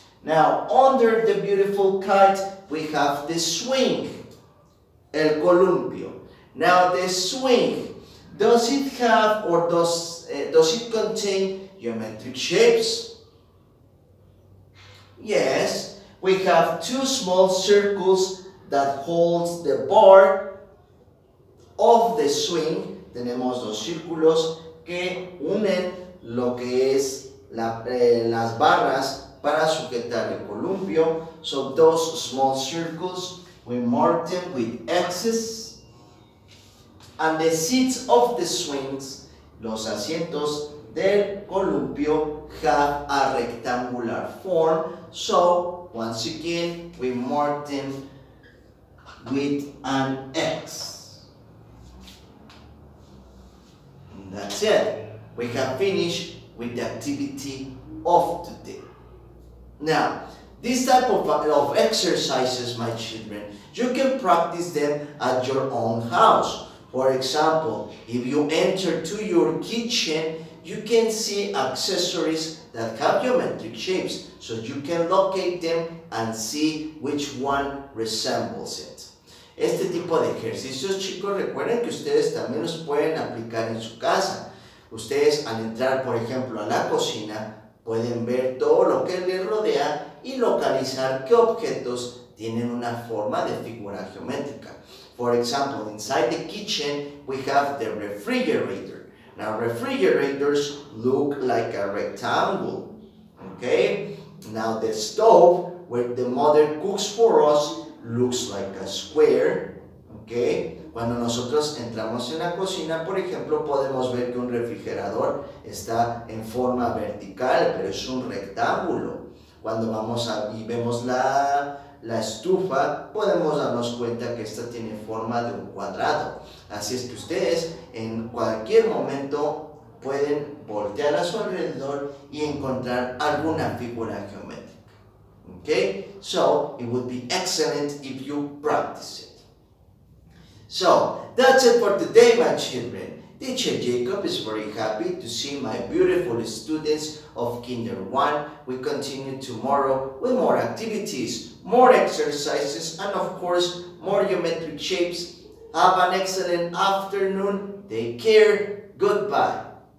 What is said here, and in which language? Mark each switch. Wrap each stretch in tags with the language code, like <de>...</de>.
<en>Now, under the beautiful kite, we have the swing,</en> <es>el columpio.</es> <en>Now, the swing, does it have or does it contain geometric shapes? Yes, we have two small circles that holds the bar of the swing,</en> <es>tenemos dos círculos que unen lo que es las barras para sujetar el columpio.</es> <en>So those small circles, we mark them with X's. And the seats of the swings,</en> <es>los asientos del columpio,</es> <en>have a rectangular form. So once again, we mark them with an X. And that's it. We have finished with the activity of today. Now, this type of exercises, my children, you can practice them at your own house. For example, if you enter to your kitchen, you can see accessories that have geometric shapes, so you can locate them and see which one resembles it.</en> <es>Este tipo de ejercicios, chicos, recuerden que ustedes también los pueden aplicar en su casa. Ustedes al entrar, por ejemplo, a la cocina, pueden ver todo lo que les rodea y localizar qué objetos tienen una forma de figura geométrica.</es> <en>For example, inside the kitchen, we have the refrigerator. Now, refrigerators look like a rectangle, okay? Now, the stove, where the mother cooks for us, looks like a square, okay?</en> <es>Cuando nosotros entramos en la cocina, por ejemplo, podemos ver que un refrigerador está en forma vertical, pero es un rectángulo. Cuando vamos y vemos la estufa, podemos darnos cuenta que esta tiene forma de un cuadrado. Así es que ustedes en cualquier momento pueden voltear a su alrededor y encontrar alguna figura geométrica.</es> <en>Okay? So, it would be excellent if you practice it. So, that's it for today, my children. Teacher Jacob is very happy to see my beautiful students of Kinder 1. We continue tomorrow with more activities, more exercises, and of course, more geometric shapes. Have an excellent afternoon. Take care. Goodbye.</en>